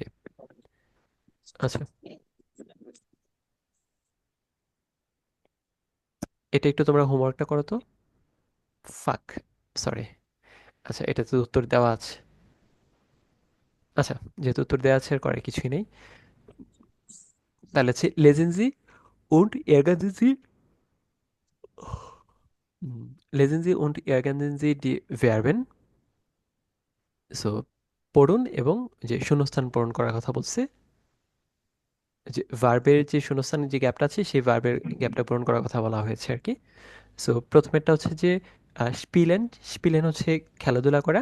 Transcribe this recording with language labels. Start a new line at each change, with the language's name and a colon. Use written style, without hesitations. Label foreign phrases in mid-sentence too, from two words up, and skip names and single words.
Bangla: আচ্ছা, এটা একটু তোমরা হোমওয়ার্কটা করো তো।
English: fuck, sorry.
Bangla: আচ্ছা, এটা তো উত্তর দেওয়া আছে। আচ্ছা, যেহেতু উত্তর দেওয়া আছে আর করে কিছুই নেই। তাহলে হচ্ছে
German: lesen Sie und ärgern Sie, lesen Sie und ärgern Sie die Verben।
Bangla: সো পড়ুন এবং যে শূন্যস্থান পূরণ করার কথা বলছে, যে ভার্বের যে শূন্যস্থানের যে গ্যাপটা আছে সেই ভার্বের গ্যাপটা পূরণ করার কথা বলা হয়েছে আর কি। সো প্রথমেরটা হচ্ছে যে স্পিলেন। স্পিলেন হচ্ছে খেলাধুলা করা।